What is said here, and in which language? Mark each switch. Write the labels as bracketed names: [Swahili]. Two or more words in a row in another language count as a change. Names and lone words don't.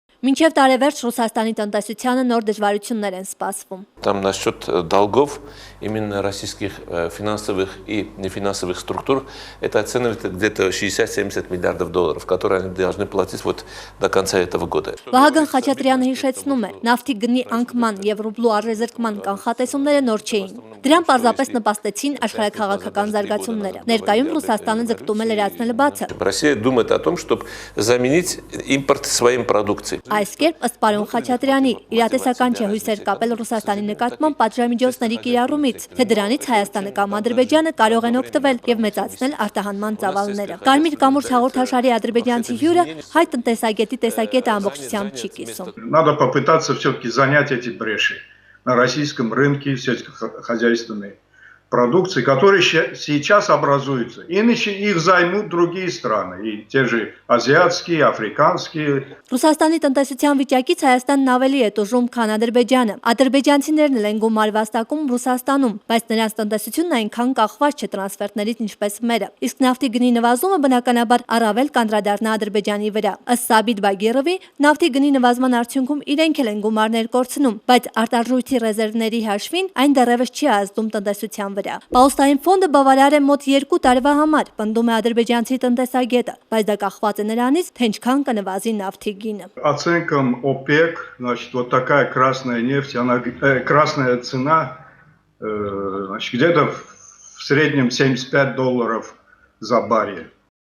[Armenian] Մինչև տարեվերջ Ռուսաստանի տնտեսությանը նոր դժվարություններ են սպասվում։ [Russian] Там насчет долгов именно российских финансовых и нефинансовых структур это оценивается где-то 60-70 миллиардов долларов, которые они должны платить вот до конца этого года. [Armenian] Վահագն Խաչատրյանը հիշեցնում է, նավթի գնի անկման եւ ռուբլու առեզրկման կանխատեսումները նոր չէին։ Դրան պարզապես նպաստեցին աշխարհաքաղաքական զարգացումները։ Ներկայում Ռուսաստանը ձգտում է լրացնել բացը։ [Russian] Россия думает о том, чтобы заменить импорт своим продукцией. [Armenian] Այս կերպ ըստ պարոն Խաչատրյանի իրատեսական չէ հույսեր կապել Ռուսաստանի նկատմամբ պատժամիջոցների կիրառումից, թե դրանից Հայաստանը կամ Ադրբեջանը կարող են օգտվել եւ մեծացնել արտահանման ծավալները։ Կարմիր կամուրջ հաղորդաշարի ադրբեջանցի հյուրը հայ տնտեսագետի տեսակետը ամբողջությամբ չի կիսում։ [Russian] Надо попытаться все-таки занять эти бреши на российском рынке сельскохозяйственной продукции, которые сейчас образуются. Иначе их займут другие страны, и те же азиатские, африканские. [Armenian] Ռուսաստանի տնտեսության վիճակից Հայաստանն ավելի է տուժում, քան Ադրբեջանը։ Ադրբեջանցիներն էլ են գումար վաստակում Ռուսաստանում, բայց նրանց տնտեսությունն այնքան կախված չէ տրանսֆերտներից, ինչպես մերը։ Իսկ նավթի գնի նվազումը բնականաբար առավել կանդրադառնա Ադրբեջանի վրա։ Ըստ Սաբիթ Բագիրովի, նավթի գնի նվազման արդյունքում իրենք էլ են գումարներ կորցնում, բայց արտարժույթի ռեզերվների հաշվին այն դեռևս չի ազդում տնտեսության վրա։ Պաուստային ֆոնդը բավարար է մոտ 2 տարվա համար, պնդում է ադրբեջանցի տնտեսագետը, բայց դա կախված է նրանից, թե ինչքան կնվազի нефти գինը։ [Russian] Оценкам ОПЕК, значит, вот такая красная нефть, красная цена, значит, где-то в среднем $75 за баррель.